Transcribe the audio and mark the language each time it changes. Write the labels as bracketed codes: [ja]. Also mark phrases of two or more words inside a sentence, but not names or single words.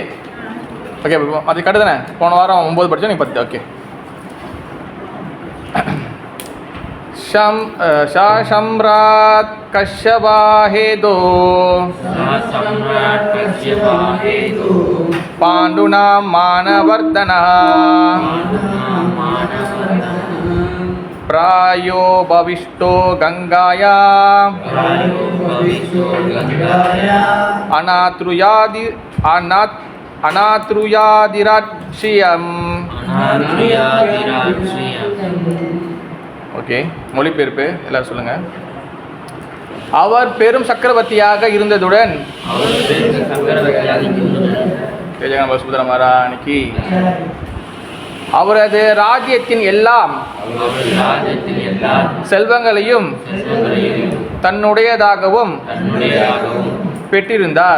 [ta] ஓகே அது கட்டு தானே? போன வாரம் 9 படித்தோம், நீங்கள் 10. ஓகே. [sa] सम्राट् कष्यपाहेतो पाण्डुना मानवर्धना प्रायो भविष्टो गंगाया अनात्रुयादिराक्षियम्. [ta] ஓகே மொழிபெயர்ப்பு எல்லாரும் சொல்லுங்க. அவர் பெரும் சக்கரவர்த்தியாக இருந்ததுடன் சுபத்ரா மகாராணிக்கு அவரது ராஜ்யத்தின் எல்லாம் செல்வங்களையும் தன்னுடையதாகவும் பெற்றிருந்தார்.